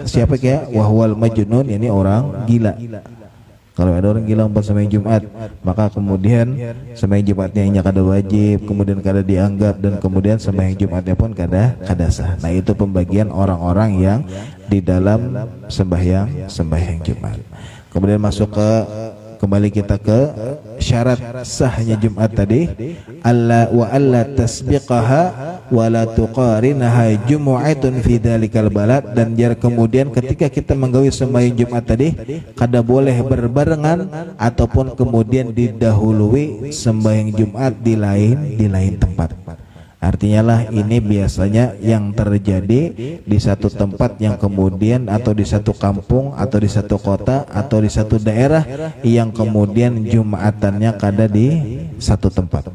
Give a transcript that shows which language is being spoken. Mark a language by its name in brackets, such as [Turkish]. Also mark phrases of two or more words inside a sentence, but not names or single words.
[Indonesian] Siapa kayak [Arabic] وهو المجنون, [Indonesian] ini orang gila. Kalau ada orang gila empat sembahyang Jumat, maka kemudian sembahyang Jumatnya [Banjar] inya kada [Indonesian] wajib, kemudian kada dianggap, dan kemudian sembahyang Jumatnya pun kada sah. Nah, itu pembagian orang-orang yang di dalam sembahyang Jumat. Kemudian kembali kita ke syarat sahnya Jumat tadi, [Arabic] ألا تسبقها ولا تقارنها جمعة في ذلك البلد, [Indonesian] dan kemudian ketika kita menggawi sembahyang Jumat tadi kada boleh berbarengan ataupun kemudian didahului sembahyang Jumat di lain tempat. Artinya lah ini biasanya yang terjadi di satu tempat yang kemudian, atau di satu kampung, atau di satu kota, atau di satu daerah yang kemudian Jumatannya kada di satu tempat.